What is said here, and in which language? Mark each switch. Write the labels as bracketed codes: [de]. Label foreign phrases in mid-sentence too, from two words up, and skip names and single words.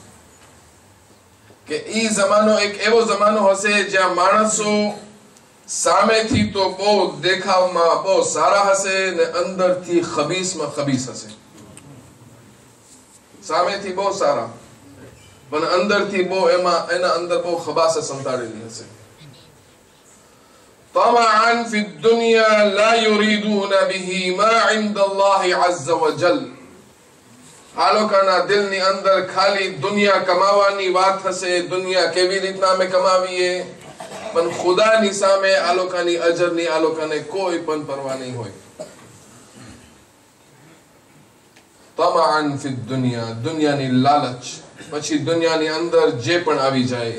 [gu] કે ઈ જમાનો એક એવો જમાનો હશે જ્યાં માણસો સામેથી તો બહુ દેખાવમાં બહુ સારા હશે ને અંદરથી ખબીસમાં ખબીસ હશે. સામેથી બહુ સારા પણ અંદરથી બહુ એના અંદર બહુ ખબાસ સંતાડેલી હશે. [ar] طمعا في الدنيا لا يريدون به ما عند الله عز وجل, [gu] આ લોકોના દિલની અંદર ખાલી દુનિયા કમાવાની વાત હશે, દુનિયા કેવી રીતના અમે કમાવીએ, પણ ખુદાની સામે આ લોકોની અજરની આ લોકોને કોઈ પણ પરવા નહીં હોય. [ar] طمعا في الدنيا, [gu] દુનિયાની લાલચ, પછી દુનિયાની અંદર જે પણ આવી જાય.